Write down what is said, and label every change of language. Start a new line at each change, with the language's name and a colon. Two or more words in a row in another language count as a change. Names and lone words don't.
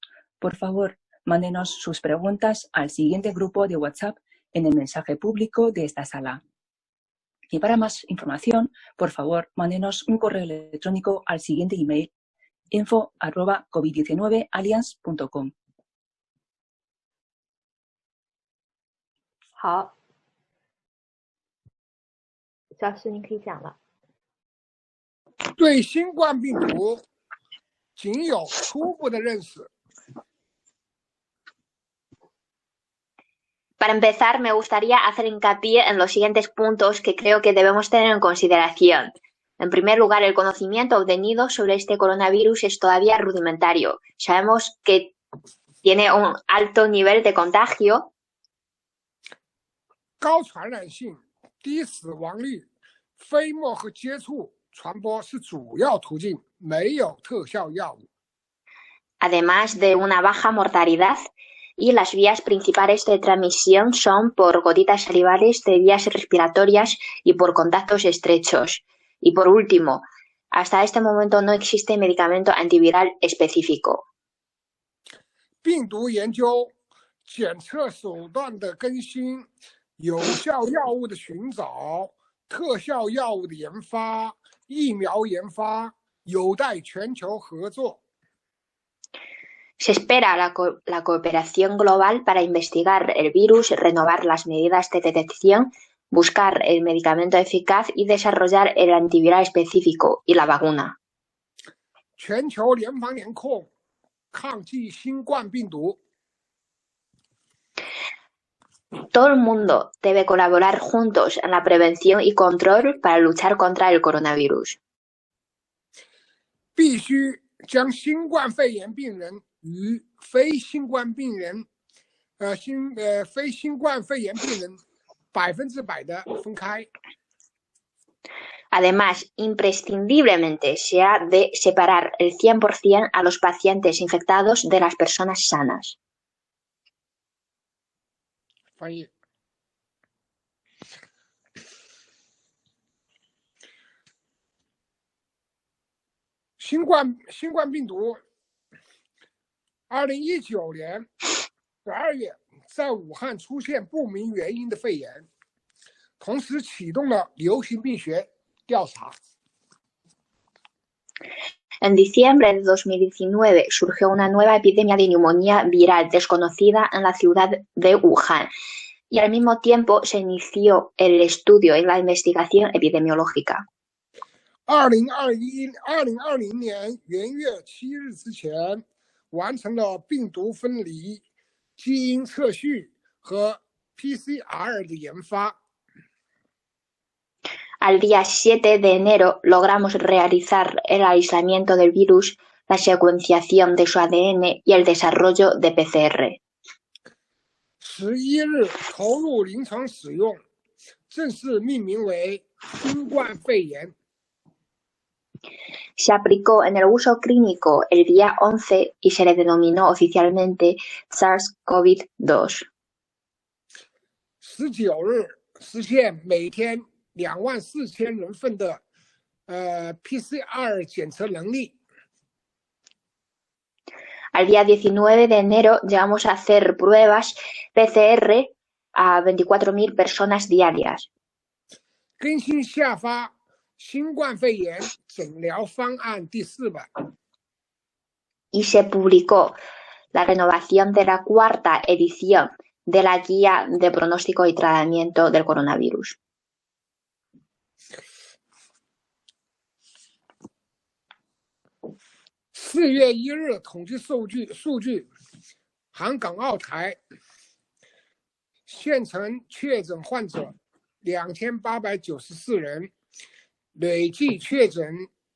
Spanish: Por favor, mándenos sus preguntas al siguiente grupo de WhatsApp en el mensaje público de esta sala. Y para más información, por favor, mándenos un correo electrónico al siguiente email info@covid19alliance.com。
Chinese: 好，肖师，您可以讲了。对新冠病毒仅有初步的认识。
Spanish: Para empezar, me gustaría hacer hincapié en los siguientes puntos que creo que debemos tener en consideración. En primer lugar, el conocimiento obtenido sobre este coronavirus es todavía rudimentario. Sabemos que tiene un alto nivel de contagio.
Chinese: 高传染性、低死亡率、飞沫和接触传播是主要途径，没有特效药物。
Spanish: Además de una baja mortalidad, y las vías principales de transmisión son por gotitas salivales de vías respiratorias y por contactos estrechos. Y por último, hasta este momento no existe medicamento antiviral específico.
Chinese: 病毒研究、检测手段的更新、有效药物的寻找、特效药物的研发、疫苗研发有待全球合作。
Spanish: Se espera la cooperación global para investigar el virus, renovar las medidas de detección, buscar el medicamento eficaz y desarrollar el antiviral específico y la vacuna.
Chinese: 全球联防联控，抗击新冠病毒。
Spanish: Todo el mundo debe colaborar juntos en la prevención y control para luchar contra el coronavirus.
Chinese: 必须将新冠肺炎病人与非新冠肺炎病人100%的分开。
Spanish: Además, imprescindiblemente se ha de separar el 100% a los pacientes infectados de las personas sanas.
Chinese: 翻译。新冠病毒，2019年12月在武汉出现不明原因的肺炎，同时启动了流行病学调查。
Spanish: En diciembre de 2019 surgió una nueva epidemia de neumonía viral desconocida en la ciudad de Wuhan y al mismo tiempo se inició el estudio y la investigación epidemiológica.
Chinese: 2020 年元月7日之前，完成了病毒分离、基因测序和 PCR 的研发。
Spanish: Al día 7 de enero logramos realizar el aislamiento del virus, la secuenciación de su ADN y el desarrollo de PCR.
Chinese: 11日投入临床使用，正式命名为新冠肺炎。
Spanish: Se aplicó en el uso clínico el día 11 y se le denominó oficialmente SARS-CoV-2.
Chinese: 19日实现每天24000人份的PCR 检测能力。
Spanish: Al día 19 de enero llegamos a hacer pruebas PCR a 24.000 personas diarias.
Chinese: 更新下发新冠肺炎诊疗方案第4版。
Spanish: Y se publicó la renovación de la 4ª edición de la Guía de Pronóstico y Tratamiento del Coronavirus.
Chinese: 4 月1日统计数据，韩港澳台县城确诊患者2894人，累计确诊